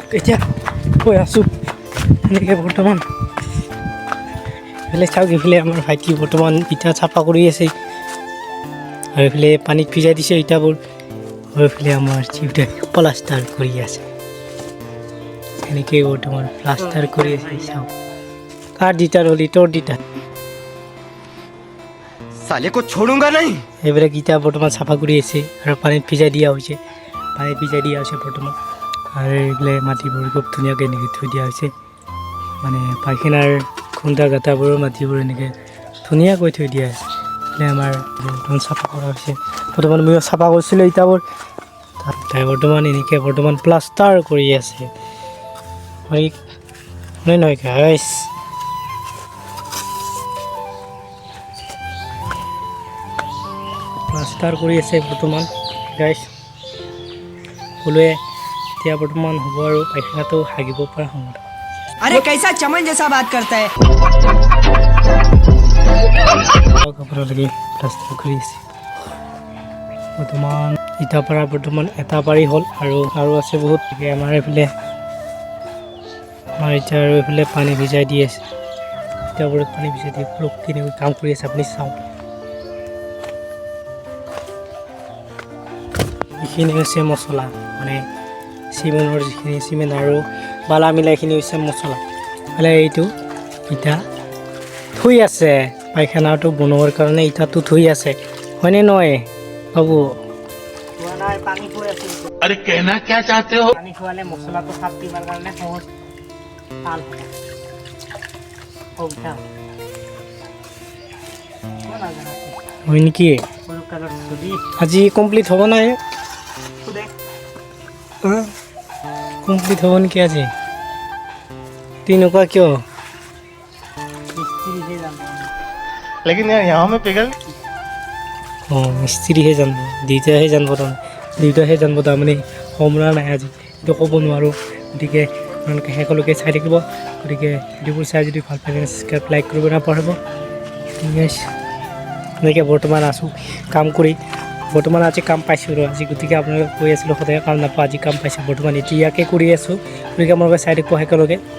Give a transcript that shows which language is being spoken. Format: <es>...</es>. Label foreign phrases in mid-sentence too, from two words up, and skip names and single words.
<as>এতিয়া গৈ আছোঁ এনেকৈ বৰ্তমান এইফালে চাওক এইফালে আমাৰ ভাইটি বৰ্তমান ইটা চাফা কৰি আছে আৰু এইফালে পানীত ভিজাই দিছে ইটাবোৰ আৰু এইফালে আমাৰ চিউটাই প্লাষ্টাৰ কৰি আছে এনেকৈ বৰ্তমান প্লাষ্টাৰ কৰি আছে চাওক কাৰ দিটাৰ হ'ল তোৰ দিটা</as> <hi>साले को छोड़ूंगा नहीं</hi> <as>এইবিলাক ইটা বৰ্তমান চাফা কৰি আছে আৰু পানীত ভিজাই দিয়া হৈছে বৰ্তমান আৰু এইফালে মাটিবোৰ খুব ধুনীয়াকৈ এনেকৈ থৈ দিয়া হৈছে মানে পায়খানাৰ খুন্দা গাঁটাবোৰৰ মাটিবোৰ এনেকৈ ধুনীয়াকৈ থৈ দিয়া আছে এইফালে আমাৰ বৰ্তমান চাফা কৰা হৈছে বৰ্তমান ময়ো চাফা কৰিছিলোঁ ইটাবোৰ তাই বৰ্তমান প্লাষ্টাৰ কৰি আছে নহয় গাইছ প্লাষ্টাৰ কৰি আছে বৰ্তমান গাইছ সকলোৱে এতিয়া বৰ্তমান হ'ব আৰু পায়খানাটো হাগিব পৰা সময়ত</as> <hi>अरे कैसा चमन जैसा बात करता है</hi> <as>আপোনালোকে প্লাষ্টাৰ কৰি আছে বৰ্তমান ইটাৰ পৰা বৰ্তমান এটা পাৰি হ'ল আৰু আছে বহুত আমাৰ এইফালে এতিয়া আৰু এইফালে পানী ভিজাই দি আছে ইটাবোৰত পানী ভিজাই দি ব্লক কেনেকৈ কাম কৰি আছে আপুনি চাওক এইখিনি হৈছে মছলা মানে চিমেণ্টৰ যিখিনি চিমেণ্ট আৰু বালা মিলাইখিনি হৈছে মছলা মানে এইটো ইটা থৈ আছে পায়খানাটো বনোৱাৰ কাৰণে ইটাটো থৈ আছে হয়নে নহয় বাবু</as> <hi>अरे कहना क्या चाहते हो</hi> <as>পানী খোৱালে মছলাটো সাপ দিবৰ কাৰণে সহজ ভাল হয় নেকি আজি কমপ্লিট হ'ব নাই কমপ্লিট হ'ব নেকি আজি তেনেকুৱা কিয়</as> <hi>लेकिन यार यहाँ में पिघल</hi> <as>অঁ মিস্ত্ৰীহে জানিব দুয়োটাহে জানিব তাৰমানে সমৰা নাই আজি সেইটো ক'ব নোৱাৰোঁ গতিকে আপোনালোকে সকলোকে চাই থাকিব গতিকে ভিডিঅ'বোৰ চাই যদি ভাল পায়</as> <en>subscribe like</en> <as>কৰিব নাপাহৰিব এনেকৈ বৰ্তমান আছোঁ কাম কৰি বৰ্তমান আজি কাম পাইছোঁ আৰু আজি গতিকে আপোনালোকে কৈ আছিলোঁ সদায় কাম নাপাওঁ আজি কাম পাইছোঁ বৰ্তমান এতিয়াকে কৰি আছোঁ গতিকে আপোনালোকে চাই থাকিব একেলগে</as>